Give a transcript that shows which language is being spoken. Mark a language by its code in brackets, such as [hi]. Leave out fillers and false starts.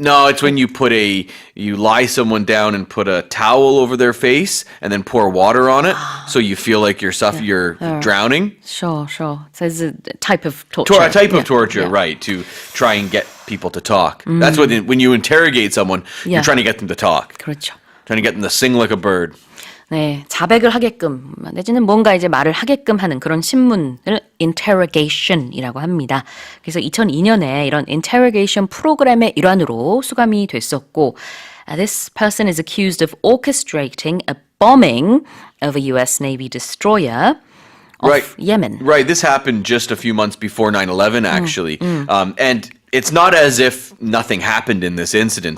[en] No, it's when you lie someone down and put a towel over their face and then pour water on it so you feel like you're drowning. Sure. So it's a type of torture. A type of torture, right, to try and get people to talk. That's what when you interrogate someone, Yeah. you're trying to get them to talk. [ko] 그렇죠. [en] Trying to get them to sing like a bird. [ko] 네, 자백을 하게끔 내지는 뭔가 이제 말을 하게끔 하는 그런 신문을 interrogation이라고 합니다. 그래서 2002년에 이런 interrogation 프로그램의 일환으로 수감이 됐었고, [en] this person is accused of orchestrating a bombing of a U.S. Navy destroyer off Yemen. Right, this happened just a few months before 9/11, actually, and it's not as if nothing happened in this incident.